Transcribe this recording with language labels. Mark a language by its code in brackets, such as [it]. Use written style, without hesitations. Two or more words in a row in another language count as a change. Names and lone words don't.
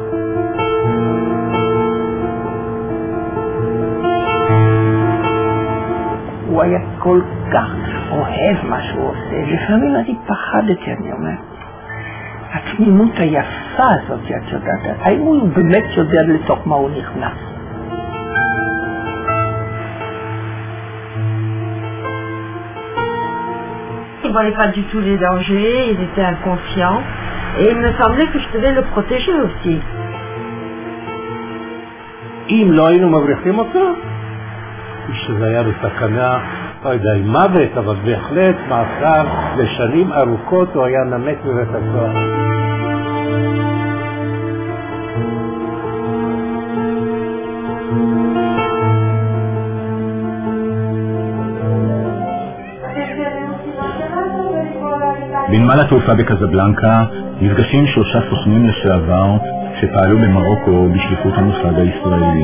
[he] הוא היה כל כך אוהב מה שהוא עושה. לפעמים אני פחדתי, אני אומר. התמימות היפה הזאת, את יודעת, האם הוא באמת יודע לתוך מה הוא נכנס? [fr] Il ne voyait pas du tout les dangers, il était inconscient et il me semblait que je devais le protéger aussi. [he] אם לא היינו מבריחים אותו, שזה היה בסכנה, לא יודע אם מוות, אבל בהחלט מאסר לשנים ארוכות הוא היה נמק בבית הסוהר. בנמל התעופה בקזבלנקה נפגשים 3 סוכנים לשעבר שפעלו במרוקו בשליחות המוסד הישראלי.